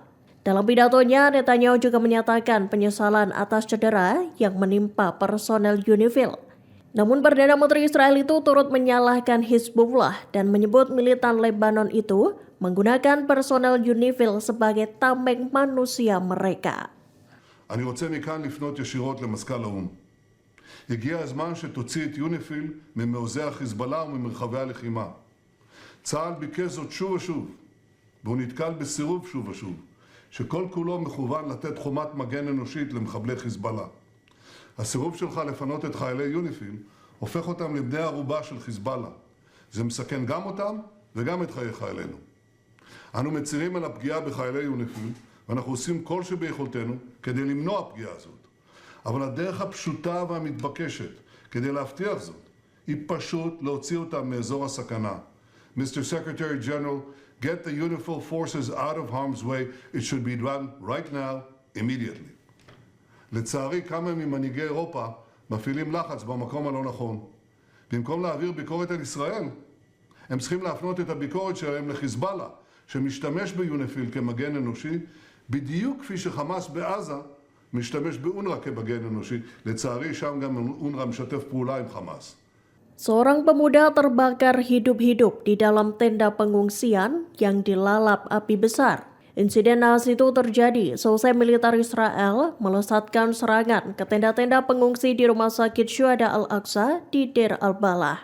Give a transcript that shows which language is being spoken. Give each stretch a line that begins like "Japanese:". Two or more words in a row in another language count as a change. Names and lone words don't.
Indonesian: Dalam pidatonya, Netanyahu juga menyatakan penyesalan atas cedera yang menimpa personel UNIFIL. Namun Perdana Menteri Israel itu turut menyalahkan Hizbullah dan menyebut militan Lebanon itu menggunakan personel UNIFIL sebagai tameng manusia mereka.
Hebrew: אני רוצה מכאן לפנות ישירות למזכ"ל האו"ם. הגיע הזמן שתוציא את יוניפיל ממעוזי החיזבאללה וממרחבי הלחימה. צה"ל ביקש זאת שוב ושוב, והוא נתקל בסירוב שוב ושוב. שכל כולו מכוון לתת חומת מגן אנושית למחבלי חיזבאללה. הסירוב שלך לפנות את חיילי יוניפיל הופך אותם לבני ערובה של חיזבאללה. זה מסכן גם אותם וגם את חיי חיילינו. אנו מצירים על הפגיעה בחיילי יוניפיל, ואנחנו עושים כל שביכולתנו כדי למנוע פגיעה זאת. אבל הדרך הפשוטה והמתבקשת כדי להבטיח זאת היא פשוט להוציא אותם מאזור הסכנה.
English: Mr. Secretary General, get the UNIFIL forces out of harm's way. It should be done right now, immediately.
Hebrew: לצערי, כמה ממנהיגי אירופה מפעילים לחץ במקום הלא נכון. במקום להעביר ביקורת על ישראל, הם צריכים להפנות את הביקורת שלהם לחיזבאללה, שמשתמש ביוניפיל כמגן אנושי, בדיוק כפי שחמאס בעזה משתמש באונר"א כמגן אנושי. לצערי, שם גם אונר"א משתף פעולה עם חמאס.
Indonesian: Seorang pemuda terbakar hidup-hidup di dalam tenda pengungsian yang dilalap api besar. Insiden naas itu terjadi seusai militer Israel melesatkan serangan ke tenda-tenda pengungsi di Rumah Sakit Syuhada Al-Aqsa di Deir al-Balah.